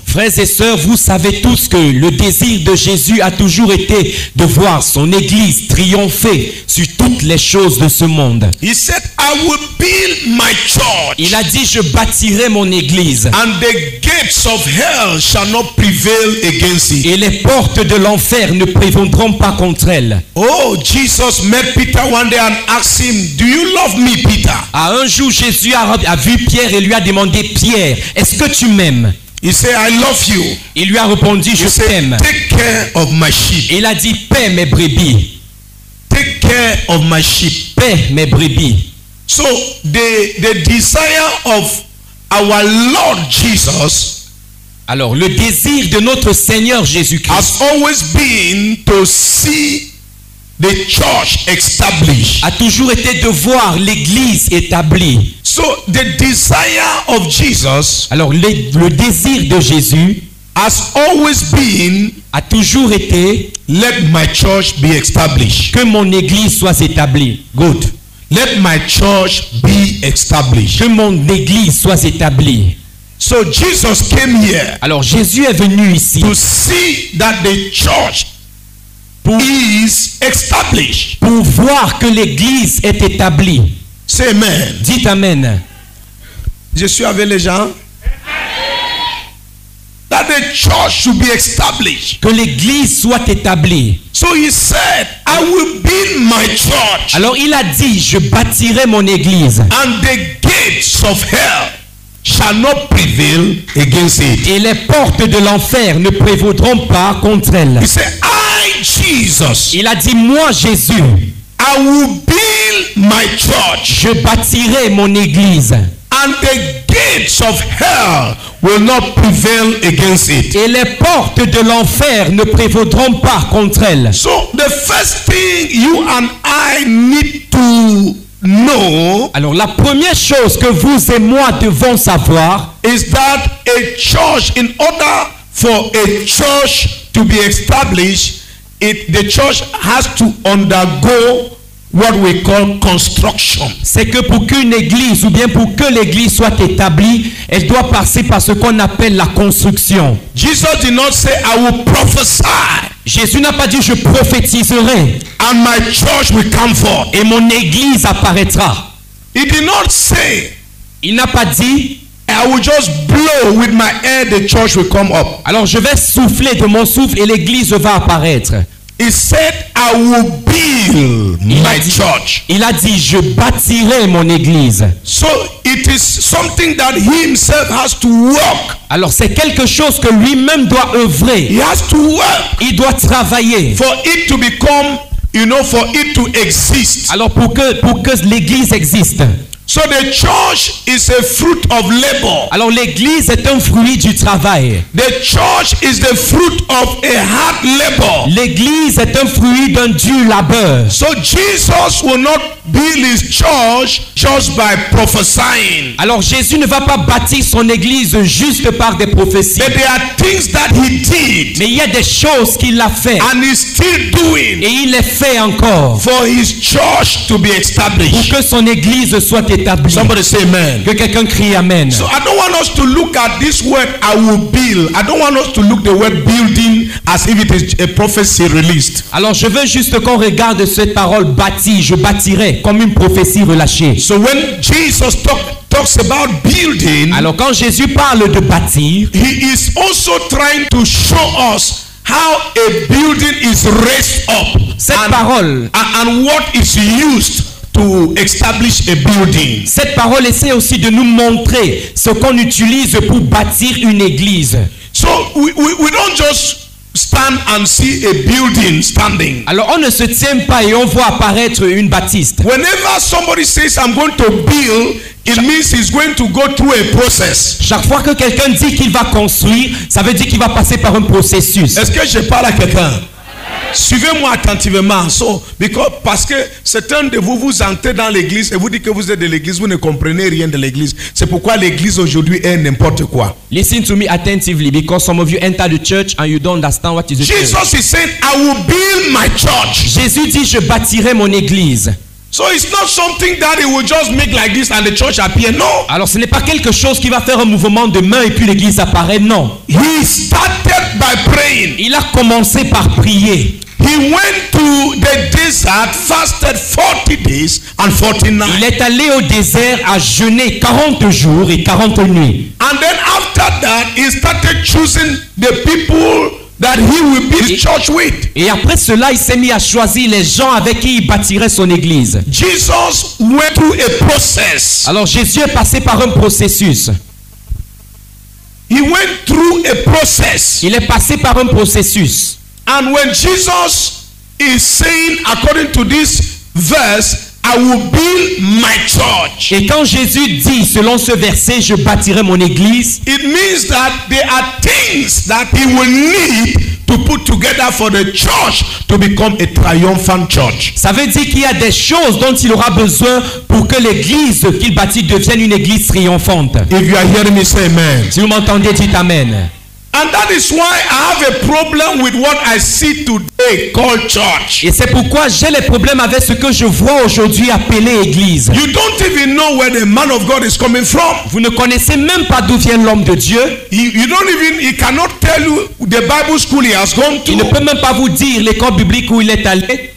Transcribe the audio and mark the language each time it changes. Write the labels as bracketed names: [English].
[French] Frères et sœurs, vous savez tous que le désir de Jésus a toujours été de voir son Église triompher sur toutes les choses de ce monde. [English] He said, I will build my church. [French] Il a dit, je bâtirai mon Église. [English] And the gates of hell shall not prevail against it. [French] Et les portes de l'enfer ne prévaudront pas contre elle. [English] Oh, Jesus met Peter one day and asked him, do you love me, Peter? [French] Un jour, Jésus a vu Pierre et lui a demandé, Pierre, est-ce que tu m'aimes? [English] He said, I love you. [French] Il lui a répondu, je t'aime. [English] Take care of my sheep. [French] Il a dit, paie mes brebis. [English] Take care of my sheep. [French] Paie mes brebis. [English] So the desire of our Lord Jesus, [French] alors le désir de notre Seigneur Jésus-Christ [English] has always been to see the church established. [French] A toujours été de voir l'Église établie. [English] So the desire of Jesus, [French] alors le désir de Jésus [English] has always been, [French] a toujours été, [English] let my church be established. [French] Que mon Église soit établie. [English] Good. Let my church be established. [French] Que mon Église soit établie. [English] So Jesus came here. [French] Alors Jésus est venu ici [English] to see that the church is established. [French] pour voir que l'église est établie. [English] Say amen. [French] Dites amen. Je suis avec les gens. [English] That the church should be established. [French] Que l'église soit établie. [English] So he said, I will build my church, [French] Alors il a dit, je bâtirai mon église. [English] and the gates of hell shall not prevail against it. [French] Et les portes de l'enfer ne prévaudront pas contre elle. [English] He said, I, Jesus, [French] Il a dit, moi Jésus, [English] I will build my church, [French] je bâtirai mon église. [English] and the gates of hell will not prevail against it. [French] Et les portes de l'enfer ne prévaudront pas contre elle. [English] So the first thing you and I need to know [French] Alors la première chose que vous et moi devons savoir, [English] is that a church, in order for a church to be established, the church has to undergo what we call construction. [French] c'est que pour qu'une église ou bien pour que l'église soit établie, elle doit passer par ce qu'on appelle la construction. [English] Jesus did not say, I will prophesy [French] Jésus n'a pas dit je prophétiserai [English] and my church will come forth. [French] et mon église apparaîtra. [English] He did not say, [French] Il n'a pas dit [English] I will just blow with my air, the church will come up. [French] alors je vais souffler de mon souffle et l'église va apparaître. [English] He said, I will build my church. [French] Il a dit je bâtirai mon église. [English] So it is something that he himself has to work. [French] Alors c'est quelque chose que lui-même doit œuvrer. [English] He has to work [French] Il doit travailler. [English] for it to become, for it to exist. [French] Alors pour que l'église existe. [English] So the church is a fruit of labor. [French] Alors l'église est un fruit du travail. [English] The church is the fruit of a hard labor. [French] L'église est un fruit d'un dur labeur. [English] So Jesus will not build his church just by prophesying. [French] Alors Jésus ne va pas bâtir son église juste par des prophéties. [English] But there are things that he did [French] Mais il y a des choses qu'il a fait [English] and is still doing [French] et il les fait encore [English] for his church to be [French] pour [English] established. [French] que son église soit établie. [English] Somebody say amen. [French] Que quelqu'un crie amen. [English] So I don't want us to look at this word, I will build. I don't want us to look the word building as if it is a prophecy released. [French] Alors je veux juste qu'on regarde cette parole bâtie, je bâtirai, comme une prophétie relâchée. [English] So when Jesus talks about building, [French] Alors quand Jésus parle de bâtir, [English] he is also trying to show us how a building is raised up [French] cette parole, [English] and what is used to establish a building. [French] cette parole essaie aussi de nous montrer ce qu'on utilise pour bâtir une église. [English] So we don't just stand and see a building standing. [French] Alors on ne se tient pas et on voit apparaître une bâtisse. [English] Whenever somebody says I'm going to build, it means he's going to go through a process. [French] Chaque fois que quelqu'un dit qu'il va construire, ça veut dire qu'il va passer par un processus. Est-ce que je parle à quelqu'un? Suivez-moi attentivement. Parce que certains de vous entrez dans l'église et vous dites que vous êtes de l'église, vous ne comprenez rien de l'église. C'est pourquoi l'église aujourd'hui est n'importe quoi. [English] Listen to me attentively because some of you enter the church and you don't understand what is the church. Jesus is saying, I will build my church. [French] Jésus dit je bâtirai mon église. [English] So it's not something that he will just make like this and the church appear. No. [French] Alors ce n'est pas quelque chose qui va faire un mouvement de main et puis l'église apparaît. Non. [English] He started by praying. [French] Il a commencé par prier. [English] He went to the desert, fasted 40 days and 40 nights. [French] Il est allé au désert à jeûner 40 jours et 40 nuits. [English] And then after that, he started choosing the people that he will build his church with. [French] Et après cela, il s'est mis à choisir les gens avec qui il bâtirait son église. [English] Jesus went through a process. [French] Alors Jésus est passé par un processus. [English] He went through a process. [French] Il est passé par un processus. [English] And when Jesus is saying, according to this verse, I will build my church. [French] Et quand Jésus dit, selon ce verset, je bâtirai mon église, [English] it means that there are things that he will need to put together for the church to become a triumphant church. [French] Ça veut dire qu'il y a des choses dont il aura besoin pour que l'église qu'il bâtit devienne une église triomphante. [English] If you are hearing me say amen. [French] Si vous m'entendez, dites amen. [English] And that is why I have a problem with what I see today called church. [French] Et c'est pourquoi j'ai les problèmes avec ce que je vois aujourd'hui appelé église. [English] You don't even know where the man of God is coming from. [French] Vous ne connaissez même pas d'où vient l'homme de Dieu. [English] He cannot tell you the Bible school he has gone [French] Il ne [English] to. [French] peut même pas vous dire l'école biblique où il est allé.